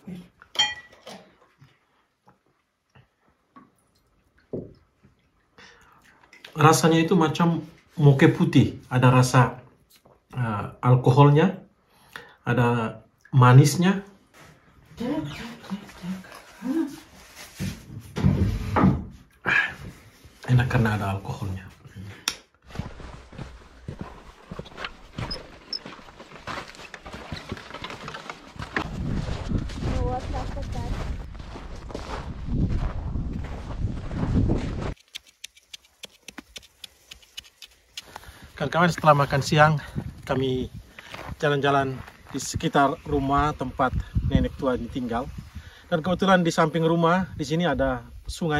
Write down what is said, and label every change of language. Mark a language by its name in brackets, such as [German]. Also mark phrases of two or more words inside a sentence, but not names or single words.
[Indonesian] Rasanya itu macam moke putih, ada rasa alkoholnya, ada manisnya. Enak karena ada alkoholnya. [Russian] вот как-то так. [Indonesian] Kawan-kawan, setelah makan siang kami jalan-jalan di sekitar rumah tempat nenek tua ini tinggal. Dan kebetulan di samping rumah di sini ada sungai.